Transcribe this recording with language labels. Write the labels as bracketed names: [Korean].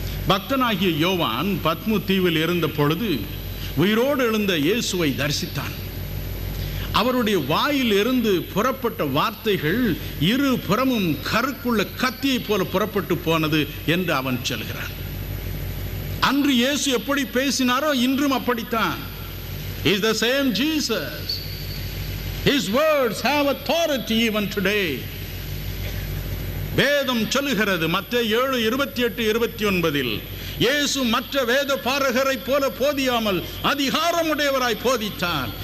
[Tamil] பக்தனாகிய யோவான் பத்மு தீவில் இருந்த பொழுது உயிரோடு எழுந்த இயேசுவை தரிசித்தான். அவருடைய வாயில் இருந்து புறப்பட்ட வார்த்தைகள் இரு புறமும் கருக்குள்ள கத்தியை போல புறப்பட்டு போனது என்று அவன் சொல்கிறான். அன்று இயேசு எப்படி பேசினாரோ இன்றும் அப்படித்தான். [English] Is the same Jesus. His words have authority even today. [Tamil] வேதம் சொல்லுகிறது மத்தேயு 7:28-29 இயேசு மற்ற வேத பாரகரை போல போதியாமல் அதிகாரமுடையவராய் போதித்தார்.